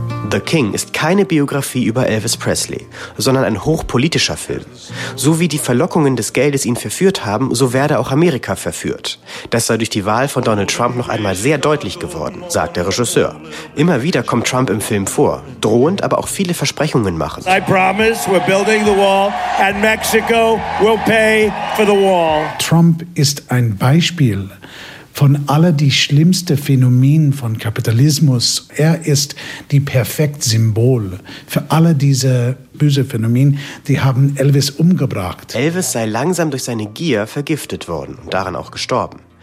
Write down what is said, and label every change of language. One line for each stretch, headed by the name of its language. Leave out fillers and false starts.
German: The King ist keine Biografie über Elvis Presley, sondern ein hochpolitischer Film. So wie die Verlockungen des Geldes ihn verführt haben, so werde auch Amerika verführt. Das sei durch die Wahl von Donald Trump noch einmal sehr deutlich geworden, sagt der Regisseur. Immer wieder kommt Trump im Film vor, drohend, aber auch viele Versprechungen machend.
English: I promise we're building the wall and Mexico will pay for the wall.
German: Trump ist ein Beispiel von alle die schlimmste Phänomen von Kapitalismus. Er ist die perfekte Symbol für alle diese böse Phänomen, die haben Elvis umgebracht. Elvis sei langsam durch seine Gier vergiftet worden und daran auch gestorben.